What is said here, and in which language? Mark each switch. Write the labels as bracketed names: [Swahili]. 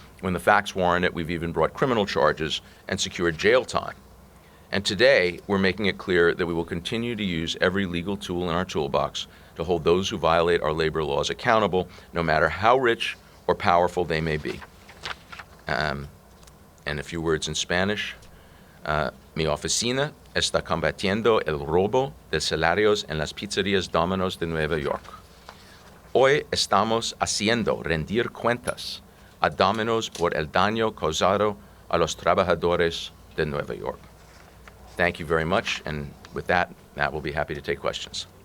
[English] When the facts warrant it, we've even brought criminal charges and secured jail time. And today, we're making it clear that we will continue to use every legal tool in our toolbox to hold those who violate our labor laws accountable, no matter how rich or powerful they may be. And a few words in Spanish. [Spanish] Mi oficina está combatiendo el robo de salarios en las pizzerías Domino's de Nueva York. Hoy estamos haciendo rendir cuentas a Domino's por el daño causado a los trabajadores de Nueva York. [English] Thank you very much, and with that, Matt will be happy to take questions.